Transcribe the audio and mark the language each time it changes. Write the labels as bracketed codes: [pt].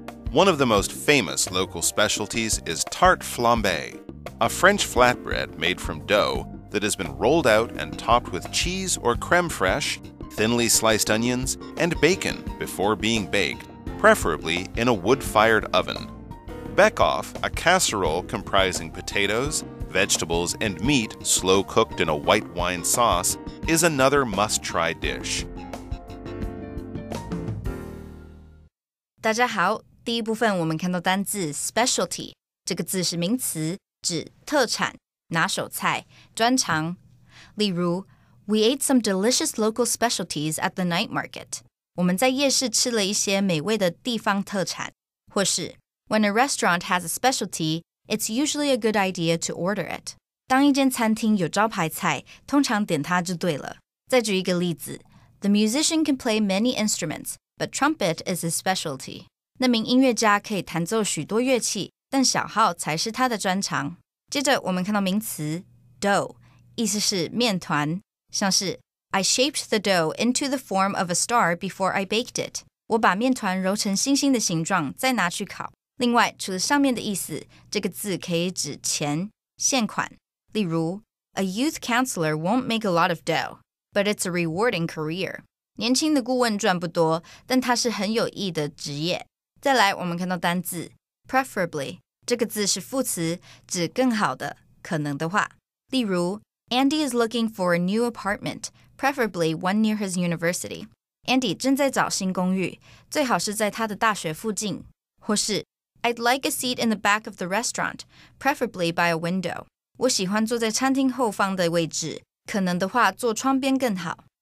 [en] One of the most famous local specialties is tarte flambée, a French flatbread made from dough that has been rolled out and topped with cheese or crème fraîche, thinly sliced onions, and bacon before being baked, preferably in a wood-fired oven. Beck-off, a casserole comprising potatoes, vegetables, and meat slow-cooked in a white wine sauce, is another must-try dish. [zh] 大家好，第一部分我们看到单字 specialty， 这个字是名词，指特产、拿手菜、专长。例如 [en] We ate some delicious local specialties at the night market. [zh] 我们在夜市吃了一些美味的地方特产。或是 [en] When a restaurant has a specialty, it's usually a good idea to order it. [zh] 当一间餐厅有招牌菜，通常点它就对了。再举一个例子 [en] The musician can play many instruments, but trumpet is his specialty. [zh] 那名音乐家可以弹奏许多乐器，但小号才是他的专长。接着我们看到名词 dough， 意思是面团，像是 [en] I shaped the dough into the form of a star before I baked it. [zh] 我把面团揉成星星的形状，再拿去烤。另外，除了上面的意思，这个字可以指钱、现款。例如 [en] A youth counselor won't make a lot of dough, but it's a rewarding career. [zh] 年轻的顾问赚不多，但它是很有益的职业。再来，我们看到单字 preferably， 这个字是副词，指更好的、可能的话。例如 [en] Andy is looking for a new apartment, preferably one near his university. [zh] Andy 正在找新公寓，最好是在他的大学附近。或是 [en] I'd like a seat in the back of the restaurant, preferably by a window. [zh] 我喜欢坐在餐厅后方的位置，可能的话坐窗边更好。